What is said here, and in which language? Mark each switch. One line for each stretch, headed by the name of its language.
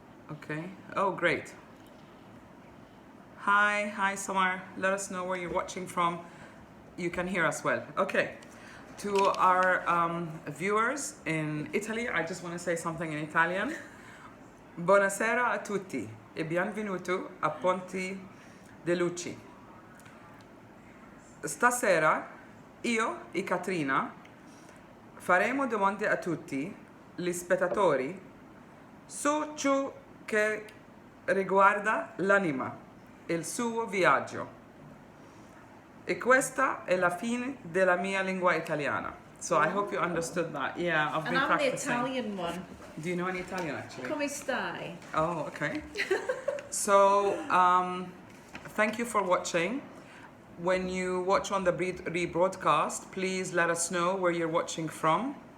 English: Okay. Oh, great. Hi, Sahar. Let us know where you're watching from. You can hear us well. Okay. To our viewers in Italy, I just want to say something in Italian.
Italian: Buonasera a tutti e benvenuto a Ponti de Luci. Stasera io e Katrina faremo domande a tutti gli spettatori su ciò che riguarda l'anima e il suo viaggio. E questa è la fine della mia lingua italiana.
English: So I hope you understood that. Yeah, I've been practicing. And I'm the Italian one. Do you know any Italian actually?
Italian: Come stai?
English: Oh, okay. So, thank you for watching. When you watch on the rebroadcast, please let us know where you're watching from.